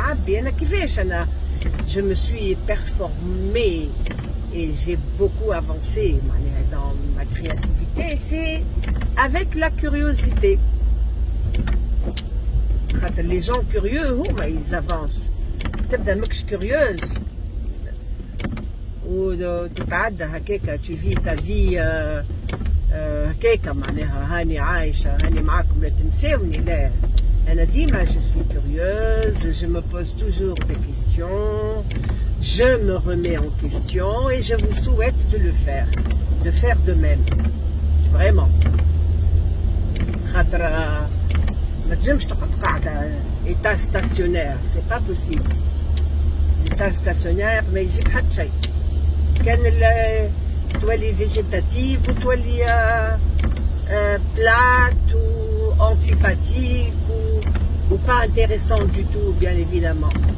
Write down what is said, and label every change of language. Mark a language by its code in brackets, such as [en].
[ar] نعبي انا كيفاش انا [fr] je me suis performée et j'ai beaucoup avancé dans ma créativité. C'est avec la curiosité. Les gens curieux, ils avancent. [ar] تبدا ماكش curieuse وتتعدى هكاكا [fr] tu vis ta vie [ar] هكاكا معناها هاني عايشة هاني معاكم لا تنساوني. لا أنا ديما [fr] je suis curieuse, je me pose toujours des questions, je me remets en question et je vous souhaite de le faire, de faire de même, vraiment. [ar] خاطر ما تنجمش تقعد قاعدة [fr] état stationnaire, c'est pas possible. [ar] l'état stationnaire ما يجيب حتى شيء. كان تولي فيجيتاتيف وتولي [fr] plate ou antipathique ou pas intéressant du tout, bien évidemment.